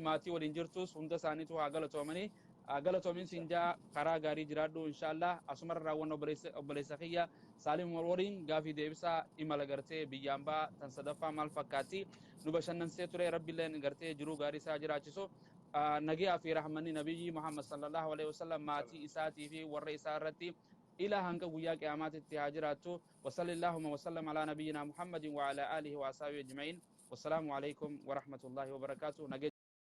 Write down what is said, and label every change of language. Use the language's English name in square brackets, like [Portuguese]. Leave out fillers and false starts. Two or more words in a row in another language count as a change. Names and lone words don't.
[Oromo] maatii waliin jirtus hunda isaaniitu waa galatoomanii galatoomiin sinjaa karaa gaarii jiraadhu inshallah asumarra raawwan obboleessa kiyya saalim waliin gaafii deebisaa imala gartee biyyaan baa tan sadaffaa maal fakkaatti nu bashannansee ture rabbiilleen gartee jiruu gaarii isaa jiraachisu nagiyaa fi rahmanni nabiyyi muhammad [Arabic] صلى الله عليه وسلم [Oromo] maatii isaatii fi warra isaa irratti [Arabic] إلى هنك وياك أمات التهاجرات وصلى اللهم وسلم على نبينا محمد وعلى آله وأصحابه أجمعين والسلام عليكم ورحمة الله وبركاته.